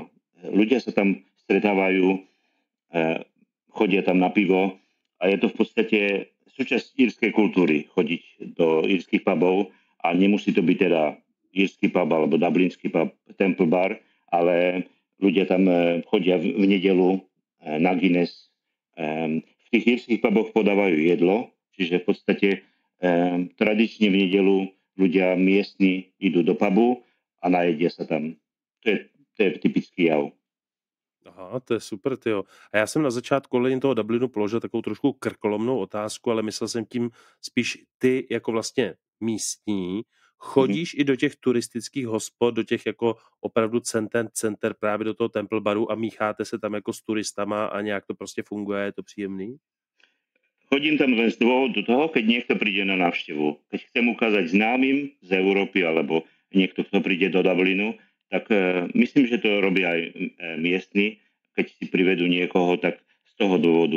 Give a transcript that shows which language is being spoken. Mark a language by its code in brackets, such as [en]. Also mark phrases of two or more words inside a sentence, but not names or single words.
[sk] Ľudia sa tam stretávajú, chodia tam na pivo a je to v podstate súčasť írskej kultúry chodiť do írskych pubov a nemusí to byť teda írsky pub alebo dublinský pub, Temple Bar, ale ľudia tam chodia v nedelu na Guinness. V tých írskych puboch podávajú jedlo, čiže v podstate tradične v nedelu ľudia miestni idú do pubu a najedia sa tam. To je typický jav. [cs] Aha, to je super, tyjo. A já jsem na začátku ohledně toho Dublinu položil takovou trošku krkolomnou otázku, ale myslel jsem tím spíš ty jako vlastně místní, chodíš i do těch turistických hospod, do těch jako opravdu center právě do toho Temple Baru a mícháte se tam jako s turistama a nějak to prostě funguje, je to příjemný? [sk] Chodím tam len z dôvodu toho, keď niekto príde na návštevu. Keď chcem ukázať známym z Európy alebo niekto, kto príde do Dublinu, tak myslím, že to robia aj miestni, keď si privedú niekoho, tak z toho dôvodu.